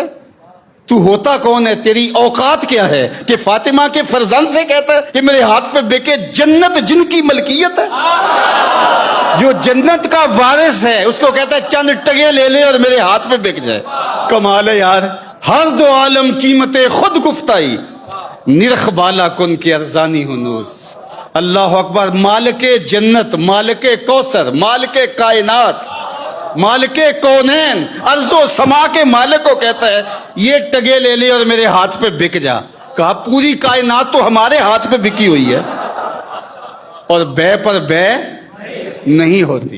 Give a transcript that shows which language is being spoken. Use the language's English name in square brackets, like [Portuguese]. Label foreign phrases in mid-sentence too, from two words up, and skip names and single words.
[Urdu] تو ہوتا کون ہے؟ تیری اوقات کیا ہے کہ فاطمہ کے فرزند سے کہتا ہے کہ میرے ہاتھ پہ بکے؟ جنت جن کی ملکیت ہے, جو جنت کا وارث ہے, اس کو کہتا ہے چند ٹگے لے لے اور میرے ہاتھ پہ بک جائے. کمال ہے یار. [Persian] ہر دو عالم قیمت خود گفتائی, نرخ بالا کن کے ارزانی ہنوز. [Arabic] اللہ اکبر. [Urdu] مالک جنت, مالک کوثر, مالک کائنات, مالک کونین, ارض و سما کے مالک کو کہتا ہے یہ ٹگے لے لے اور میرے ہاتھ پہ بک جا. کہا پوری کائنات تو ہمارے ہاتھ پہ بکی ہوئی ہے اور بے پر بے نہیں ہوتی.